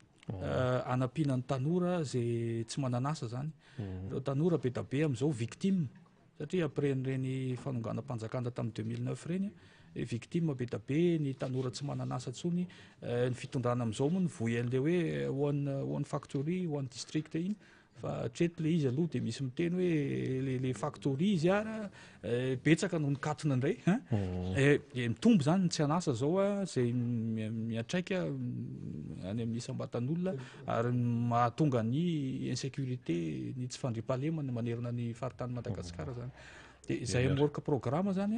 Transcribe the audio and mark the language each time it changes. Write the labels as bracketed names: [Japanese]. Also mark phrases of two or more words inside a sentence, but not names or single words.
[Malagasy] anampiana ny tanora zay tsy mananasa zany reo tanora be da be am'izao victime satria après nireny fanonganam-panjakana tamin'ny 2009 reny victime be da be ny tanora tsy mananasa tsony ny fitondrana am'izao moa ny voy an'le hoe [English] one factory one district [Malagasy] iny fa treto le izy aloha de misy miteny hoe le factory izy betsaka no nikatona indray mitombo zany tsy anasa zao zay miatraika any amin'ny isam-batan'olona ary mahatonga ny insécurité ny tsy fandriam-pahalemana manerana ny faritany Madagasikara zany de zay amin'ny [English] work programme [Malagasy] zany